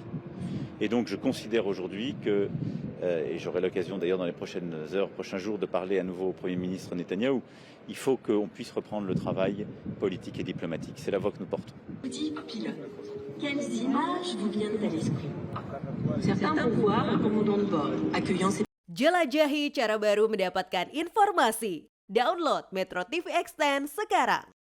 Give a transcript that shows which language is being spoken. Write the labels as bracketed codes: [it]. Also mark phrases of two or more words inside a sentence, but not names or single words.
[fr] Et donc je considère aujourd'hui que, et j'aurai l'occasion d'ailleurs dans les prochaines heures, prochains jours de parler à nouveau au Premier ministre Netanyahou, il faut qu'on puisse reprendre le travail politique et diplomatique. C'est la voie que nous portons. Petit pilote, quelles images vous viennent à l'esprit? Certains vont voir un commandant de bord accueillant ses... [id] Jelajahi cara baru mendapatkan informasi. Download Metro TV Extend sekarang.